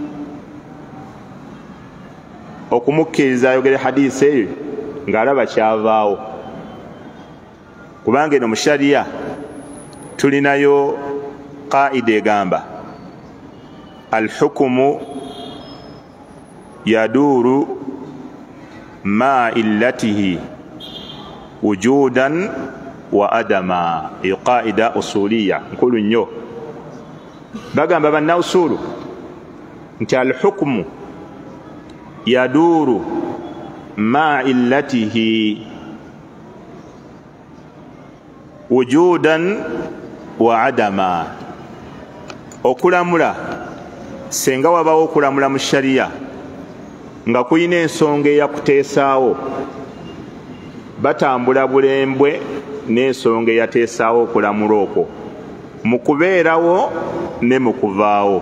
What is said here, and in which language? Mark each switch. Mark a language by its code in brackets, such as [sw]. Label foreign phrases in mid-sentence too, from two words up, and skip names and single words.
[lg] okumukkiriza ayogere hadithi eyo ng'alaba kyavaawo, kubanga eno mu shariya tulinayo qaida egamba [ar] الحكم يدور مع علته وجودا وعدما. [lg] Eyo [ar] قاعدة أصولية [lg] nkulu nnyo. Bagamba banna usulu nti [ar] الحكم يدور مع علته وجودا وعدما. [lg] Okulamula senga wabawo okulamula mu shariya nga kuyina ensonga eyakuteesaawo, batambula bulembwe n'ensonga eyateesaawo okulamula okwo mu kubeerawo ne mu kuvaawo.